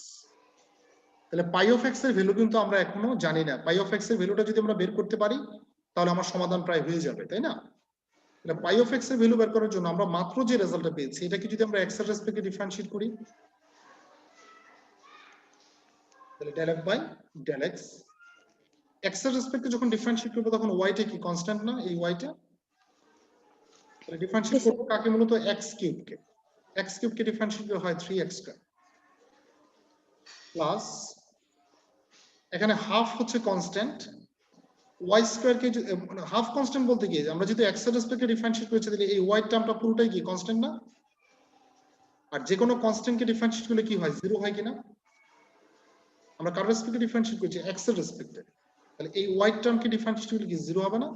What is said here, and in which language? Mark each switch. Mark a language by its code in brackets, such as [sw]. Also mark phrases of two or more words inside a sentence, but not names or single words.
[bn] তাহলে [en] pi of x [bn] এর ভ্যালু কিন্তু আমরা এখনো জানি না, [en] pi of x [bn] এর ভ্যালুটা যদি আমরা বের করতে পারি তাহলে আমার সমাধান প্রায় হয়ে যাবে, তাই না? তাহলে [en] pi of x [bn] এর ভ্যালু বের করার জন্য আমরা মাত্র যে রেজাল্টটা পেয়েছি এটাকে যদি আমরা x এর রেসপেক্টে ডিফারেন্সিয়েট করি তাহলে [en] del f by del x, [bn] x এর রেসপেক্টে যখন ডিফারেন্সিয়েট করব তখন y টা কি কনস্ট্যান্ট না, এই y টা, তাহলে ডিফারেন্সিয়েট করব কাকে মূলত x কিউব কে ডিফারেন্সিয়েট করা হয় [en] 3x square plus [bn] এখানে হাফ হচ্ছে কনস্ট্যান্ট, y স্কয়ার কে হাফ কনস্ট্যান্ট বলতে কি আমরা যদি x এর রেসপেক্টে ডিফারেন্সিয়েট করেছি তাহলে এই y টার্মটা পুরোটাই কি কনস্ট্যান্ট না, আর যে কোনো কনস্ট্যান্ট কে ডিফারেন্সিয়েট করলে কি হয় 0 হয় কিনা, আমরা কার রেসপেক্টে ডিফারেন্সিয়েট করছি x এর রেসপেক্টে, তাহলে এই y টার্ম কে ডিফারেন্সিয়েট করলে কি 0 হবে না,